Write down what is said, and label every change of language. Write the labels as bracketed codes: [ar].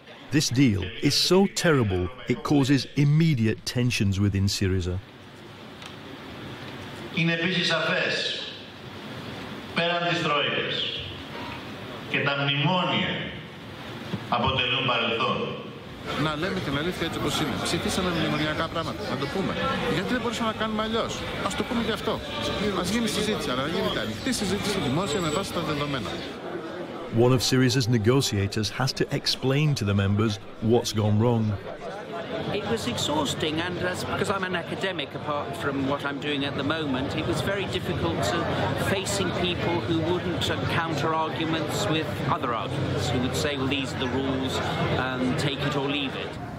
[en] This deal is so terrible it causes immediate tensions within Syriza. [el] Είναι επίσης σαφές, πέραν της τρόικας, και τα μνημόνια αποτελούν παρελθόν. Να λέμε την αλήθεια έτσι όπως είναι. Ψηφίσαμε μνημονιακά πράγματα. Να το πούμε. Γιατί δεν μπορούσαμε να κάνουμε αλλιώς? Ας το πούμε και αυτό. Ας γίνει συζήτηση, αλλά να γίνεται ανοιχτή συζήτηση δημόσια με βάση τα δεδομένα. [en] One of Syriza's negotiators has to explain to the members what's gone wrong. It was exhausting, and because I'm an academic, apart from what I'm doing at the moment, it was very difficult facing people who wouldn't counter arguments with other arguments, who would say, well, these are the rules, take it or leave it.